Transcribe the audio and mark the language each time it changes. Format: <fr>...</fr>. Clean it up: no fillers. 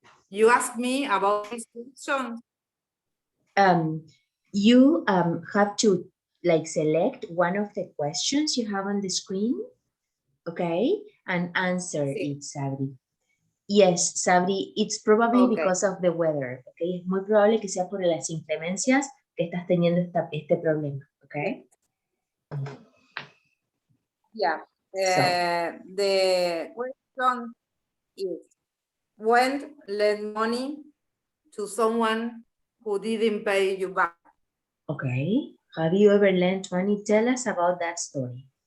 <en>You asked me about this question. You have to like select one of the questions you have on the screen, okay, and answer</en> <es>Sí.</es> <en>it, Sabri. Yes, Sabri, it's probably Okay. because of the weather, okay?</en> <es>Es muy probable que sea por las inclemencias que estás teniendo este problema, okay?</es> <en>Yeah. So. The question is, when lend money to someone who didn't pay you back? Okay, have you ever lent money? Tell us about that story.</en>